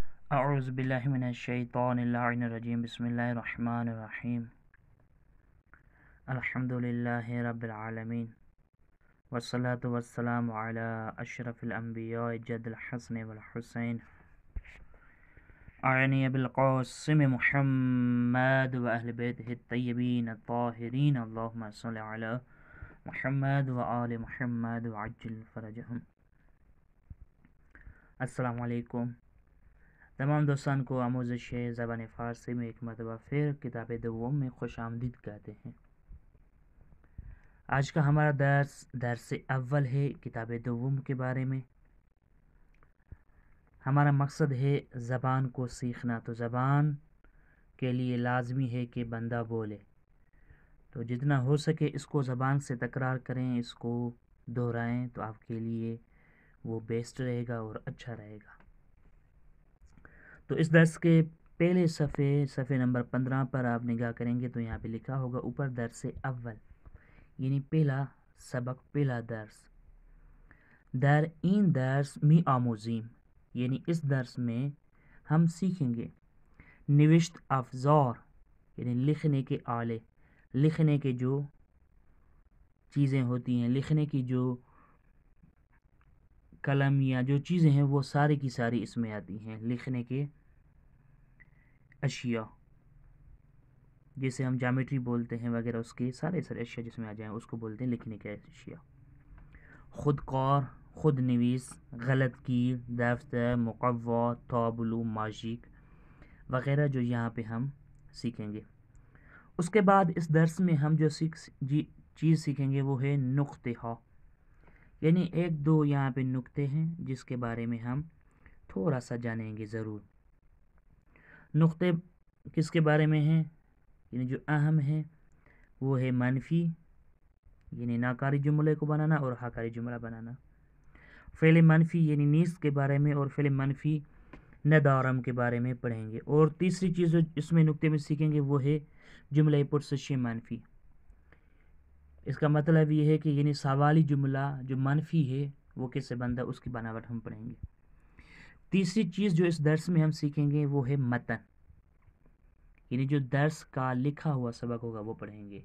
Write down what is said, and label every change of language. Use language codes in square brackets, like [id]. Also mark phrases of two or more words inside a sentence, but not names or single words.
[ar] اعوذ باللہ من الشیطان اللعین الرجیم بسم اللہ الرحمن الرحیم الحمد للہ رب العالمین والصلاة والسلام علی اشرف الانبیاء جد الحسن والحسین اعنی بالقاسم محمد و اہل بیتہ الطیبین الطاہرین اللہم صل علی محمد و آل محمد وعجل فرجہم۔ [ur] السلام علیکم تمام دوستان کو [fa] آموزش زبان فارسی [ur] میں ایک مرتبہ پھر کتاب دوم میں خوش آمدید کہتے ہیں۔ آج کا ہمارا درس اول ہے کتاب دوم کے بارے میں۔ ہمارا مقصد ہے زبان کو سیکھنا، تو زبان کے لیے لازمی ہے کہ بندہ بولے، تو جتنا ہو سکے اس کو زبان سے تکرار کریں، اس کو دہرائیں، تو آپ کے لیے وہ بیسٹ رہے گا اور اچھا رہے گا۔ تو اس درس کے پہلے صفحے نمبر 15 پر آپ نگاہ کریں گے تو یہاں پہ لکھا ہوگا اوپر درس اول، یعنی پہلا سبق، پہلا درس۔ [fa] در این درس می آموزیم، [ur] یعنی اس درس میں ہم سیکھیں گے [fa] نوشت افزار، [ur] یعنی لکھنے کے آلے، لکھنے کے جو چیزیں ہوتی ہیں، لکھنے کی جو قلم یا جو چیزیں ہیں وہ ساری کی ساری اس میں آتی ہیں، لکھنے کے اشیاء، جسے ہم جامیٹری بولتے ہیں وغیرہ، اس کے سارے اشیاء جس میں آ جائیں اس کو بولتے ہیں لکھنے کے اشیاء۔ [fa] خود کار، خود نویس، غلط گیر، دفتر، مقوا، تابلو، ماجیک [ur] وغیرہ جو یہاں پہ ہم سیکھیں گے۔ اس کے بعد اس درس میں ہم جو چیز سیکھیں گے وہ ہے نقطہ ہا، یعنی ایک دو یہاں پہ نقطے ہیں جس کے بارے میں ہم تھوڑا سا جانیں گے ضرور۔ نقطے کس کے بارے میں ہیں؟ یعنی جو اہم ہے وہ ہے منفی، یعنی ناکاری جملے کو بنانا، اور ہاکاری جملہ بنانا۔ فعل منفی یعنی نیست کے بارے میں، اور فعل منفی ندارم کے بارے میں پڑھیں گے۔ اور تیسری چیز جو اس میں نقطے میں سیکھیں گے وہ ہے [fa] جملہ پرسش منفی۔ [ur] اس کا مطلب یہ ہے کہ یعنی سوالی جملہ جو منفی ہے وہ کیسے بنتا ہے، اس کی بناوٹ ہم پڑھیں گے۔ تیسری چیز جو اس درس میں ہم سیکھیں گے وہ ہے متن، یعنی جو درس کا لکھا ہوا سبق ہوگا وہ پڑھیں گے۔